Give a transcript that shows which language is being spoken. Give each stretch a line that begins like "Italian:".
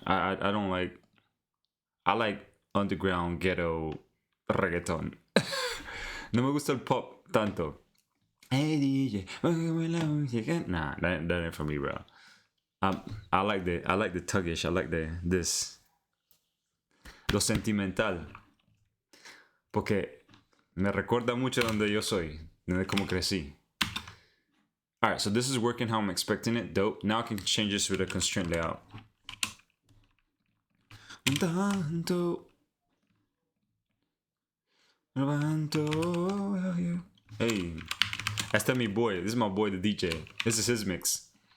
English: I don't like. I like underground ghetto reggaeton.
Spanish: No me gusta el pop tanto.
English: Hey DJ, nah, that ain't for me, bro. I like the tuggish. I like this.
Spanish: Lo sentimental. Porque me recuerda mucho donde yo soy, donde como crecí.
English: Alright, so this is working how I'm expecting it. Dope. Now I can change this with a constraint layout. Hey, that's my boy. This is my boy, the DJ. This is his mix.